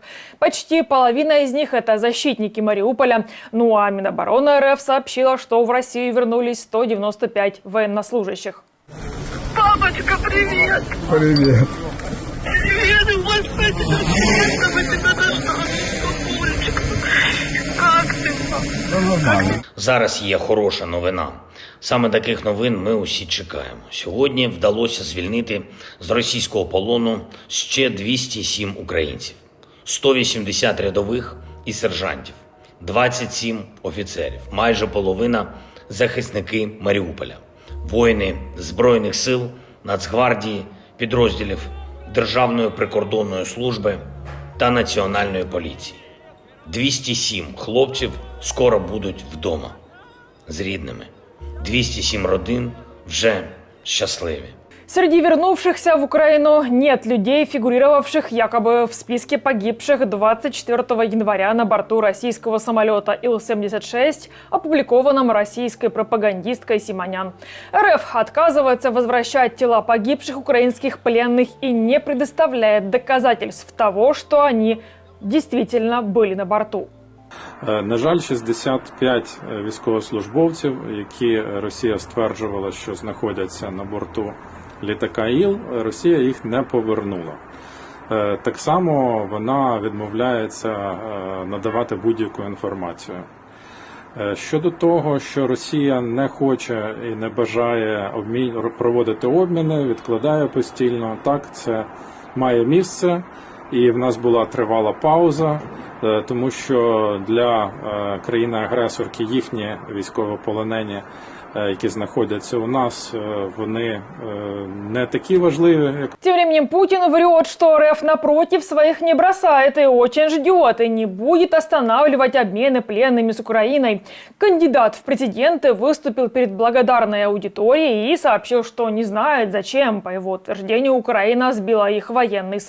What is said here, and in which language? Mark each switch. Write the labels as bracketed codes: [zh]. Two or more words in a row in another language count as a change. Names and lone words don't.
[ru] Почти половина из них – это защитники Мариуполя. Ну а Минобороны РФ сообщила, что в Россию вернулись 195 военнослужащих. Папочка, привет! Привет. Привет, Господи, наконец-то мы тебя нашли, папулечка. Как ти? [uk] Зараз є хороша новина. Саме таких новин ми усі чекаємо. Сьогодні вдалося звільнити з російського полону ще 207 українців. 180 рядових і сержантів, 27 офіцерів, майже половина – захисники Маріуполя, воїни Збройних сил, Нацгвардії, підрозділів Державної прикордонної служби та Національної поліції. 207 хлопців скоро будуть вдома з рідними. 207 родин вже щасливі. [ru] Среди вернувшихся в Украину нет людей, фигурировавших якобы в списке погибших 24 января на борту российского самолета Ил-76, опубликованном российской пропагандисткой Симонян. РФ отказывается возвращать тела погибших украинских пленных и не предоставляет доказательств того, что они действительно были на борту. [uk] На жаль, 65 військовослужбовців, які Росія стверджувала, що знаходяться на борту літака Іл, Росія їх не повернула. Так само вона відмовляється надавати будь-яку інформацію. Щодо того, що Росія не хоче і не бажає проводити обміни, відкладає постійно, так, це має місце. І в нас була тривала пауза, тому що для країни-агресорки їхні військовополонені, які знаходятся у нас, вони не такі важливі. [ru] Тем временем Путин врет, что РФ напротив своих не бросает и очень ждет, и не будет останавливать обмены пленными с Украиной. Кандидат в президенты выступил перед благодарной аудиторией и сообщил, что не знает, зачем, по его утверждению, Украина сбила их военный самолет.